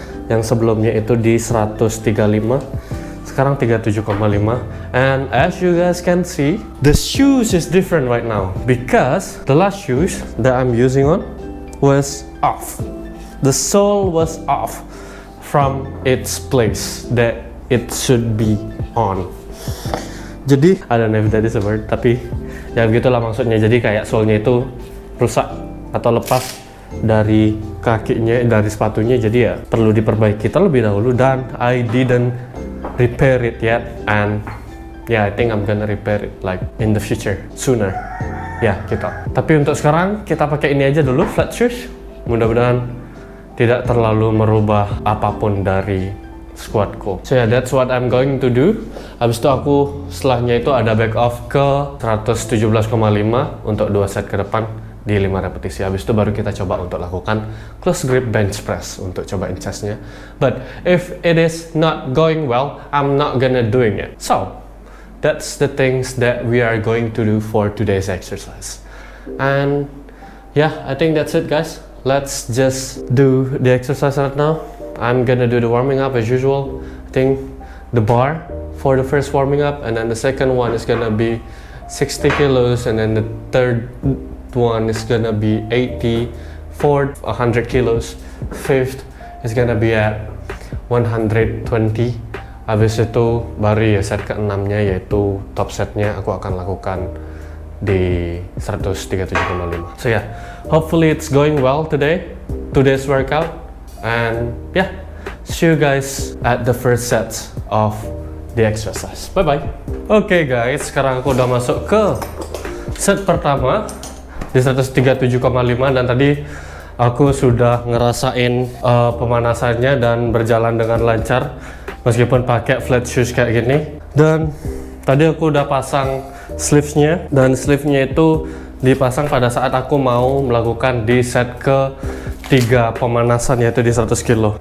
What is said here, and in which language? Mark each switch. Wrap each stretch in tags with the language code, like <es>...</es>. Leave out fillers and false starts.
<id>Yang sebelumnya itu di 135, sekarang 37,5.</id> <en>And as you guys can see, the shoes is different right now because the last shoes that I'm using on was off. The sole was off from its place that it should be on.</en> <id>Jadi,</id> <en>I don't know if that is a word,</en> <id>tapi ya begitulah maksudnya. Jadi kayak sole-nya itu rusak atau lepas dari kakinya, dari sepatunya. Jadi ya perlu diperbaiki terlebih dahulu, dan</id> <en>I didn't repair it yet. And yeah, I think I'm gonna repair it like in the future, sooner.</en> <id>Ya, gitu. Tapi untuk sekarang kita pakai ini aja dulu, flat shoes. Mudah-mudahan tidak terlalu merubah apapun dari squatku.</id> <en>So yeah, that's what I'm going to do.</en> <id>Habis itu aku setelahnya itu ada back off ke 117,5 untuk 2 set ke depan di 5 repetisi. Habis itu baru kita coba untuk lakukan close grip bench press untuk cobain chestnya.</id> <en>But if it is not going well, I'm not gonna doing it. So that's the things that we are going to do for today's exercise. And yeah, I think that's it, guys. Let's just do the exercise right now. I'm gonna do the warming up as usual. I think the bar for the first warming up, and then the second one is gonna be 60 kilos, and then the third one is gonna be 80, fourth 100 kilos, fifth is gonna be at 120.</en> <id>Habis itu baru ya set ke-6-nya, yaitu top setnya aku akan lakukan di 137,5.</id> <en>So yeah, hopefully it's going well today, today's workout. And yeah, see you guys at the first sets of the exercise. Bye bye.</en> <id>Oke guys, sekarang aku udah masuk ke set pertama di 137,5, dan tadi aku sudah ngerasain pemanasannya dan berjalan dengan lancar meskipun pakai flat shoes kayak gini. Dan tadi aku udah pasang sleeves-nya, dan sleeve-nya itu dipasang pada saat aku mau melakukan di set ke-3 pemanasan, yaitu di 100 kilo.</id>